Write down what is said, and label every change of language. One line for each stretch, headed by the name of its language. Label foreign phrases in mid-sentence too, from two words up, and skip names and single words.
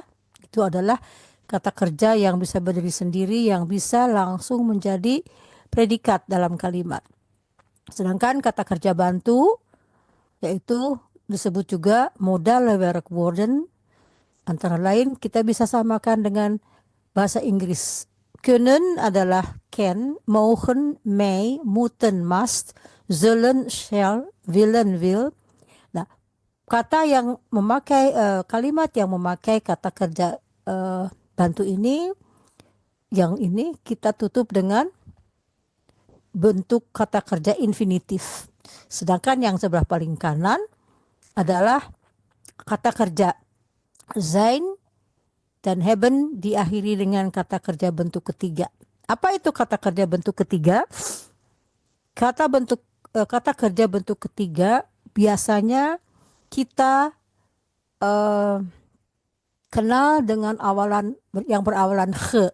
Indonesian: Itu adalah kata kerja yang bisa berdiri sendiri, yang bisa langsung menjadi predikat dalam kalimat. Sedangkan kata kerja bantu, yaitu disebut juga
Dutch: modal werkwoorden.
Indonesian: Antara lain kita bisa samakan dengan bahasa Inggris.
Dutch: Kunnen adalah can, mogen, may, moeten, must, zullen, shall, willen, will.
Indonesian: Nah, kata yang memakai kalimat yang memakai kata kerja bantu ini, yang ini kita tutup dengan bentuk kata kerja infinitif. Sedangkan yang sebelah paling kanan adalah kata kerja zijn dan hebben diakhiri dengan kata kerja bentuk ketiga. Apa itu kata kerja bentuk ketiga? Kata kerja bentuk ketiga biasanya kita kenal dengan awalan yang berawalan he.